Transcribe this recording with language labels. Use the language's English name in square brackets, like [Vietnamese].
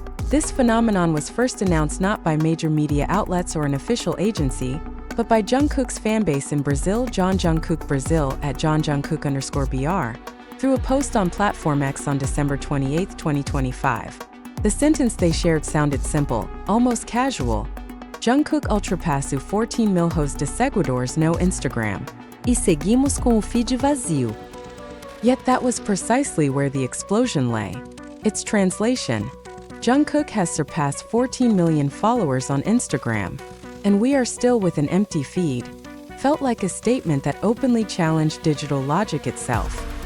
[English] This phenomenon was first announced not by major media outlets or an official agency, but by Jungkook's fanbase in Brazil, John Jungkook Brazil @JohnJungkook_BR, through a post on Platform X on December 28, 2025. The sentence they shared sounded simple, almost casual. [Portuguese] Jungkook ultrapassou 14 milhões de seguidores no Instagram. E seguimos com o feed vazio. [English] Yet that was precisely where the explosion lay. Its translation: Jungkook has surpassed 14 million followers on Instagram, and we are still with an empty feed, felt like a statement that openly challenged digital logic itself.